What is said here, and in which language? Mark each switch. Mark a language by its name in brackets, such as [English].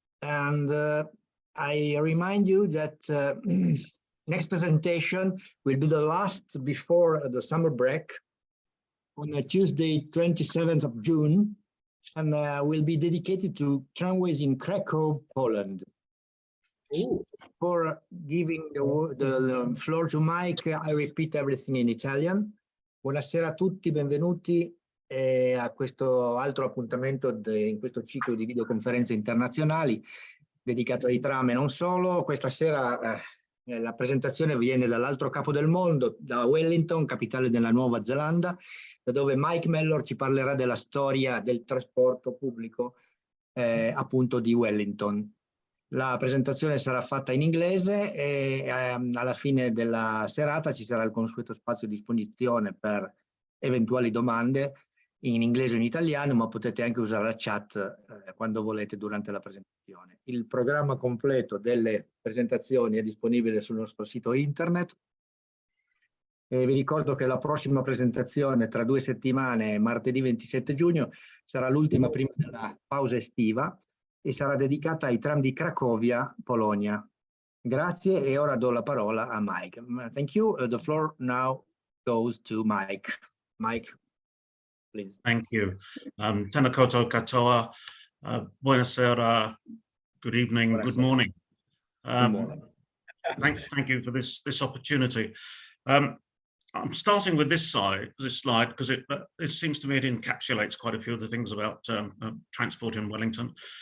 [English] And I remind you that next presentation will be the last before the summer break on a Tuesday, 27th of June, and will be dedicated to tramways in Krakow, Poland. For giving the floor to Mike, I repeat everything in Italian. [Italian] Buonasera a tutti, benvenuti a questo altro appuntamento in questo ciclo di videoconferenze internazionali dedicato ai tram e non solo. Questa sera la presentazione viene dall'altro capo del mondo, da Wellington, capitale della Nuova Zelanda, da dove Mike Mellor ci parlerà della storia del trasporto pubblico appunto di Wellington. La presentazione sarà fatta in inglese e alla fine della serata ci sarà il consueto spazio a disposizione per eventuali domande in inglese o in italiano, ma potete anche usare la chat quando volete durante la presentazione. Il programma completo delle presentazioni è disponibile sul nostro sito internet. Vi ricordo che la prossima presentazione tra 2 settimane, martedì 27 giugno, sarà l'ultima prima della pausa estiva e sarà dedicata ai tram di Cracovia, Polonia. Grazie e ora do la parola a Mike. [English] Thank you. The floor now goes to Mike. Mike, please. Thank you. [Māori] Tēnā koutou katoa. [English] Buonasera. Good evening. Good morning. Thank you for this opportunity. I'm starting with this slide because it seems to me it encapsulates quite a few of the things about transport in Wellington.